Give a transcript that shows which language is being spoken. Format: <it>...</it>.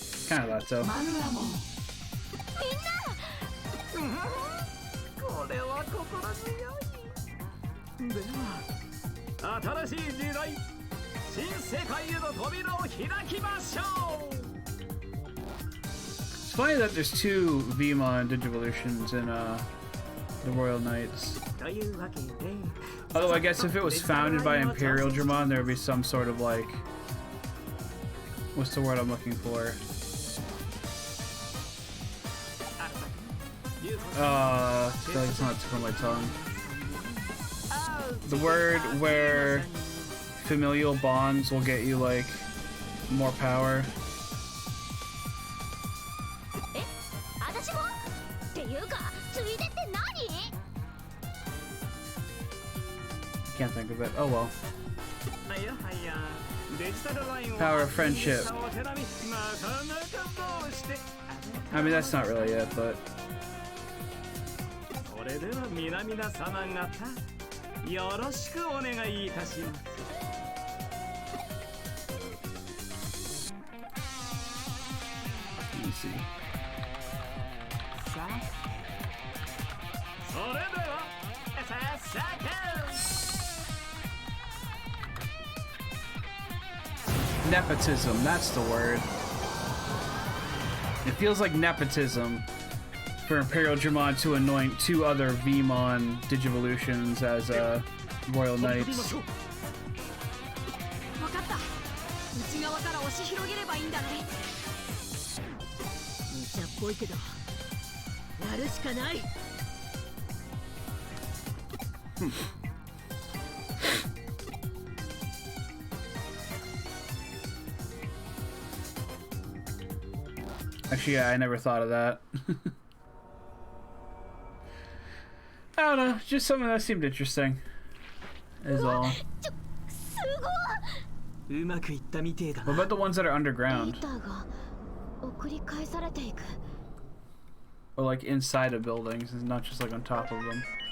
<en>Kind of thought so.</en> <ja>これは心強い。では新しい時代、新世界への扉を開きましょう。</ja> <en>It's funny that there's two Vmon Digivolutions in the Royal Knights.</en> <ja>というわけで</ja> <en>Although I guess if it was founded by Imperial Dramon, there would be some sort of like, what's the word I'm looking for? I feel like it's not tip on my tongue. The word where familial bonds will get you like more power.</en> <ja>私もっていうかついでって何</ja> <en>Can't think of it. Oh well.</en> <ja>いやはやデジタルラインを</ja> <en>Power of friendship.</en> <ja>お手並みなかなかどうして</ja> <en>I mean, that's not really it, but</en> <ja>それでは皆々様方よろしくお願いいたします。</ja> <en>easy.</en> <ja>さあそれでは早速</ja> <en>Nepotism, that's the word. It feels like nepotism for Imperial Dramon to anoint two other Vmon Digivolutions as Royal Knights.</en> <ja>分かった。内側から押し広げればいいんだね。無茶っぽいけどやるしかない。</ja> <en>Actually, yeah, I never thought of that. I don't know, just something that seemed interesting. Is all.</en> <ja>すごい。うまくいったみてえだ</ja> <en>What</en> <ja>な。</ja> <en>about the ones that are</en> <ja>デ</ja> <en>underground?</en> <ja>ータが送り返されていく。</ja> <en>Or like inside of buildings, and not just like on top of them.</en>